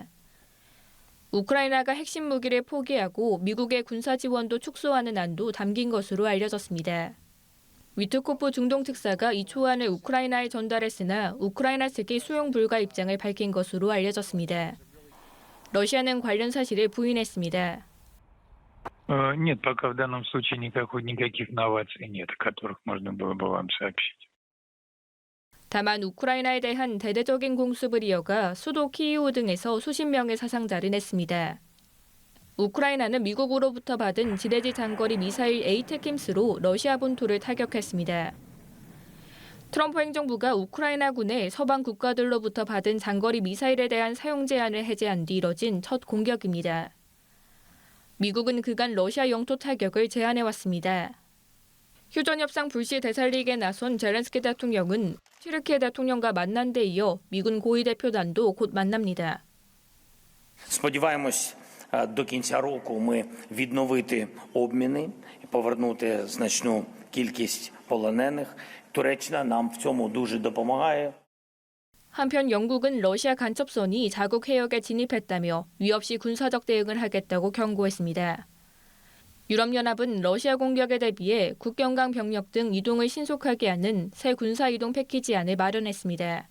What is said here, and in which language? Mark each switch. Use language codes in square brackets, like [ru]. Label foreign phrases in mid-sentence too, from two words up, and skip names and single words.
[ko] 우크라이나가 핵심 무기를 포기하고 미국의 군사 지원도 축소하는 안도 담긴 것으로 알려졌습니다. 위트코프 중동특사가 이 초안을 우크라이나에 전달했으나 우크라이나 측이 수용 불가 입장을 밝힌 것으로 알려졌습니다. 러시아는 관련 사실을 부인했습니다. [ru] Нет, пока в данном случае никаких новаций нет, о которых можно было бы вам сообщить. [ko] 다만 우크라이나에 대한 대대적인 공습을 이어가 수도 키이우 등에서 수십 명의 사상자를 냈습니다. 우크라이나는 미국으로부터 받은 지대지 장거리 미사일 에이테킴스로 러시아 본토를 타격했습니다. 트럼프 행정부가 우크라이나군의 서방 국가들로부터 받은 장거리 미사일에 대한 사용 제한을 해제한 뒤 이뤄진 첫 공격입니다. 미국은 그간 러시아 영토 타격을 제한해왔습니다. 휴전 협상 불씨 되살리기에 나선 젤렌스키 대통령은 튀르키예 대통령과 만난 데 이어 미군 고위 대표단도 곧 만납니다. [uk] Сподіваємось, до кінця року ми відновити обміни і повернути значну кількість полонених. Туреччина нам в цьому дуже допомагає. [ko] 한편 영국은 러시아 간첩선이 자국 해역에 진입했다며 위 없이 군사적 대응을 하겠다고 경고했습니다. 유럽연합은 러시아 공격에 대비해 국경강 병력 등 이동을 신속하게 하는 새 군사 이동 패키지안을 마련했습니다.